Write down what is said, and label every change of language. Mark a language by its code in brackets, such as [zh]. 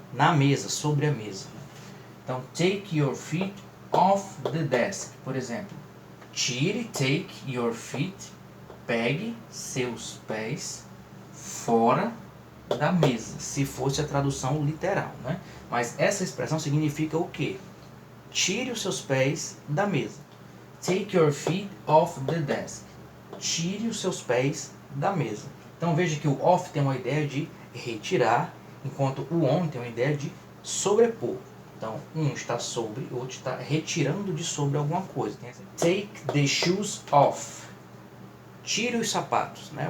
[pt] Na mesa, sobre a mesa. Então, [en] take your feet off the desk, [pt] por exemplo. Tire, [en] take your feet, [pt] pegue seus pés fora da mesa, se fosse a tradução literal, né? Mas essa expressão significa o quê? Tire os seus pés da mesa. [en] Take your feet off the desk. [pt] Tire os seus pés da mesa. Então veja que o off tem uma ideia de retirar, enquanto o on tem uma ideia de sobrepor. Então um está sobre, o outro está retirando de sobre alguma coisa. [en] Take the shoes off. [pt] Tire os sapatos, né?